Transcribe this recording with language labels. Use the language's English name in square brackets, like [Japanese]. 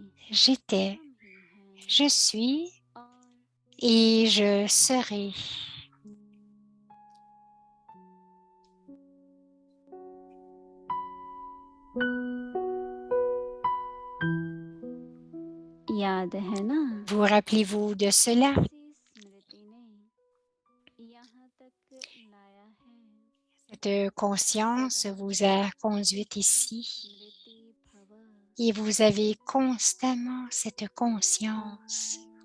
[French] J'étais, je suis et je serai. [Hindi] याद है ना? [French] Vous rappelez-vous de cela? [Hindi] स्मृति ने यहाँ तक लाया है. [French] Cette conscience vous a conduite ici [Hindi] स्मृति भव. [French] et vous avez constamment cette conscience.